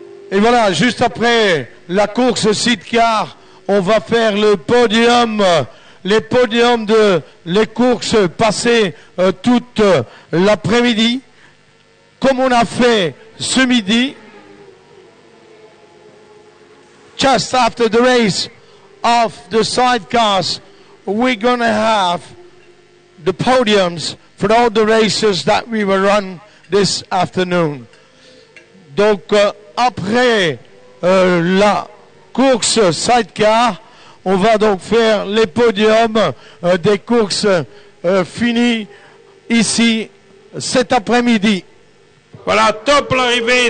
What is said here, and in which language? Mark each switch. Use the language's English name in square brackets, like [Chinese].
[French] Et voilà, juste après la course sidecar, on va faire le podium, les podiums de les courses passées toute l'après-midi, comme on a fait ce midi. [English] Just after the race of the sidecars, we're going to have the podiums for all the races that we will run this afternoon. [French] Donc, après la course sidecar, on va donc faire les podiums des courses finies ici cet après-midi. Voilà, top l'arrivée.